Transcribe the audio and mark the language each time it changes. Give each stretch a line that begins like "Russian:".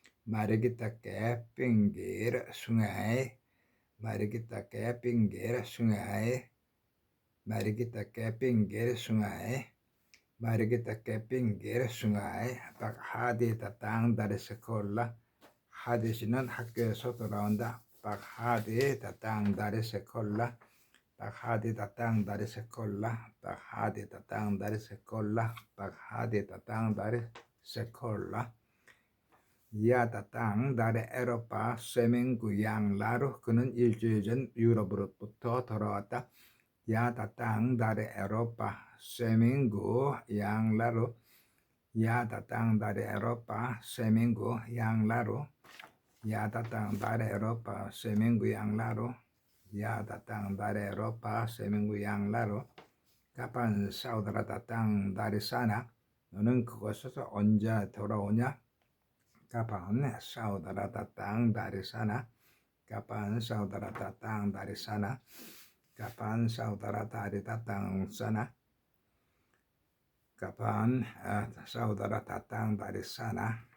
Indonesian: Mari kita ke pinggir sungai. Mari kita ke pinggir sungai. Mari kita ke pinggir sungai. Mari kita ke pinggir sungai. Pak Hadi datang dari sekolah.
Korean: Hadi 씨는 학교에서 돌아온다.
Indonesian: Pak Hadi datang dari sekolah. Pak Hadi datang dari sekolah. Pak Hadi datang dari sekolah. Pak Hadi datang dari sekolah. Ia datang dari Eropa seminggu yang lalu.
Korean: 그는 일주일 전 유럽으로부터 돌아왔다.
Indonesian: Ia datang dari Eropa seminggu yang lalu. Ia datang dari Eropa seminggu yang lalu. Ia datang dari Eropa seminggu yang lalu. Ia datang dari Eropa seminggu yang lalu. Kapan saudara datang dari sana?
Korean: 너는 그곳에서 언제 돌아오냐?
Indonesian: Kapan saudara datang dari sana? Kapan saudara datang dari sana? Kapan saudara datang sana? Kapan saudara datang dari sana?